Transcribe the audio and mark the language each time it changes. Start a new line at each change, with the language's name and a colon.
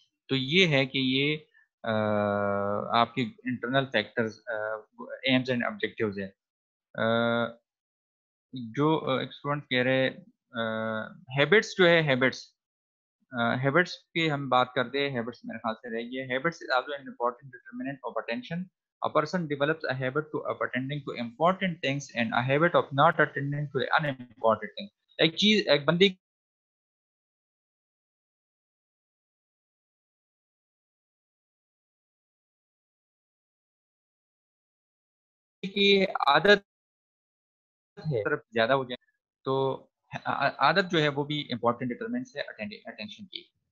Hindi: तो ये है कि ये आपके internal factors, AIIMS and objectives है। जो एक स्टूडेंट कह रहे हैं हैबिट्स जो है, हैबिट्स की हम बात करते हैं, हैबिट्स मेरे ख्याल से रहेगी,
English: Habits is also an important determinant of attention. A person develops a habit to of attending to important things and a habit of not attending to unimportant things।
Hindi: एक चीज, एक बंदे की आदत है तरफ ज्यादा हो जाए तो आदत जो है वो भी इंपॉर्टेंट डिटरमिनेंट है अटेंशन की।